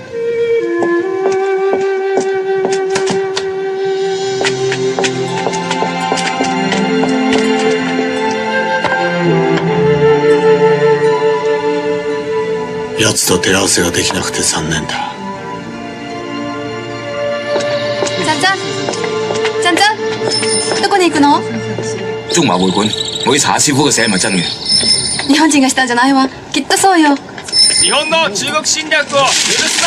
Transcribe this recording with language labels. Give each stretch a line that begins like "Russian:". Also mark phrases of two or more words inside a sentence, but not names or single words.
Japanese: 奴と手合わせができなくて残念だ。ちゃんちゃん、ちゃんちゃん、どこに行くの？
Cantonese: 中華會館，我要查師傅嘅寫係咪真嘅？
Japanese: 日本人がしたんじゃないわ。きっとそうよ。日本の中国侵略を許すな。